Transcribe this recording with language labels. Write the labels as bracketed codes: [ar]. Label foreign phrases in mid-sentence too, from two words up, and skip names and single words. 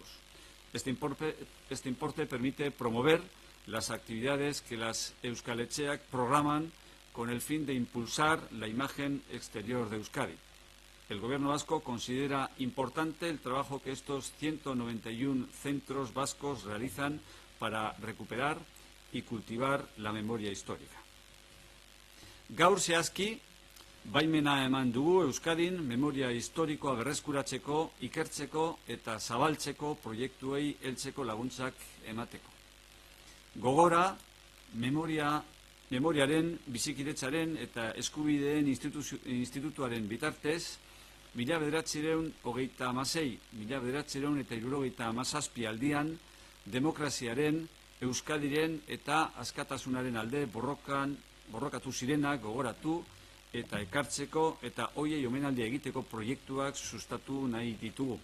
[es] Este importe permite promover las actividades que las Euskal Etxeak programan con el fin de impulsar la imagen exterior de Euskadi. El Gobierno vasco considera importante el trabajo que estos 191 centros vascos realizan para recuperar y cultivar la memoria histórica. [eu] Gaur zehazki, baimena eman dugu Euskadin memoria historikoa berreskuratzeko, ikertzeko eta zabaltzeko proiektuei heltzeko laguntzak emateko. Gogora, memoriaren, bizikidetzaren eta eskubideen institutuaren bitartez, 1926-1977 aldian demokraziaren, Euskadiren eta askatasunaren alde borrokatu zirenak gogoratu eta ekartzeko eta hoiei omenaldia egiteko proiektuak sustatu nahi ditugu.